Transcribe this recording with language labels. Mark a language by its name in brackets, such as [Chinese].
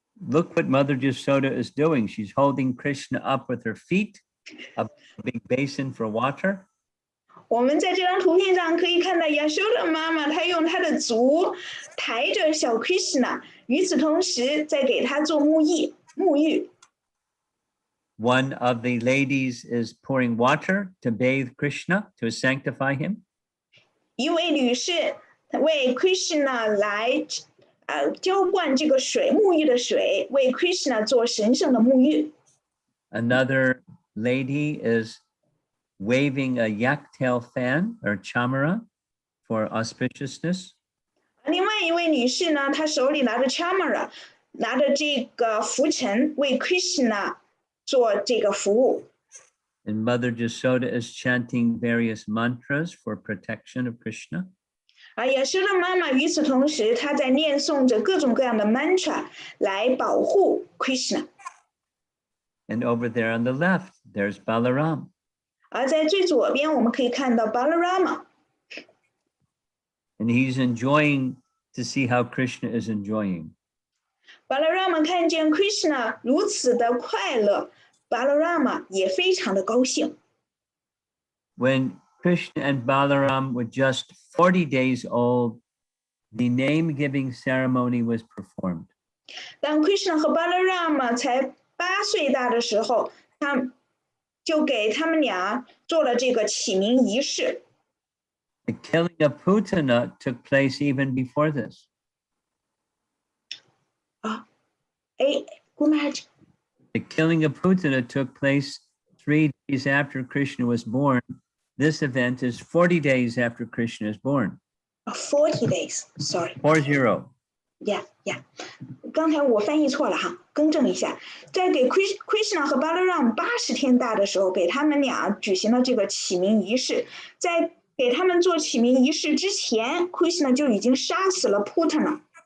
[English] Look what Mother Jasoda is doing. She's holding Krishna up with her feet, a big basin for water. [Chinese] 我们在这张图片上可以看到 Yashoda 妈妈，她用她的足抬着小 Krishna， 与此同时在给他做沐浴。 [English] One of the ladies is pouring water to bathe Krishna, to sanctify him. [Chinese] 一位女士为 Krishna 来浇灌这个水，沐浴的水，为 Krishna 做神圣的沐浴。 [English] Another lady is waving a yak-tail fan or chamara for auspiciousness. [Chinese] 另外一位女士呢，她手里拿着 chamara， 拿着这个拂尘，为 Krishna 做这个服务。 [English] And Mother Jasoda is chanting various mantras for protection of Krishna. [Chinese] Yashoda 妈妈与此同时，她在念诵着各种各样的 mantra 来保护 Krishna。 [English] And over there on the left, there's Balaram. [Chinese] 而在最左边，我们可以看到 Balarama， [English] And he's enjoying to see how Krishna is enjoying. [Chinese] Balarama 看见 Krishna 如此的快乐， Balarama 也非常的高兴。 [English] When Krishna and Balaram were just 40 days old, the name-giving ceremony was performed. [Chinese] 当 Krishna 和 Balarama 才8岁大的时候，他就给他们俩做了这个起名仪式。 [English] The killing of Putana took place even before this. The killing of Putana took place 3 days after Krishna was born. This event is 40 days after Krishna is born. 40 days, sorry. 40. Yeah. [Chinese] 刚才我翻译错了哈，更正一下。在给 Krishna 和 Balaram 80天大的时候，给他们俩举行了这个起名仪式。在给他们做起名仪式之前 ，Krishna 就已经杀死了 Putana。